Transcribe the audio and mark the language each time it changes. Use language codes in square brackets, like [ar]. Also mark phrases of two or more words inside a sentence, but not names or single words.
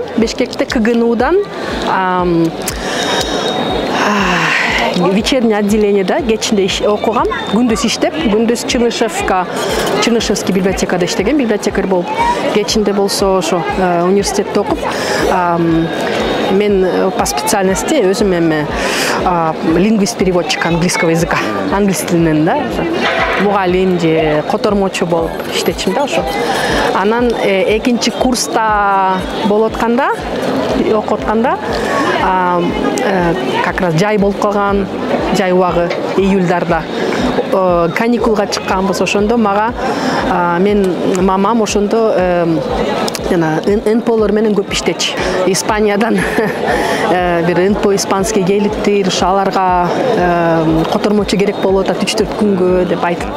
[ky] Бишкекте КГНУдан [ru] вечерний отделениеда [ky] кечинде окугам, күндүз иштеп, күндүз Чернышевский библиотекада иштеген, библиотекарь болуп, кечинде болсо ошо университетте окуп, мен [ru] по специальности [ky] өзүм эми [ru] лингвист-переводчик английского языка, [ky] англис тилинен да, мугалим же котормочу болуп иштечим да ошо. Анан экинчи курста болуп атканда, окуп атканда [ru] как раз [ky] жай болуп калган, жай убагы июльдарда каникулга чыкканбыз. Ошондо мага мен мамам ошондо жана НПОлор менен көп иштечи. Испаниядан бир НПО испанский келиптир, аларга котормочу керек болуп атат 3-4 күнгө деп айтыптыр.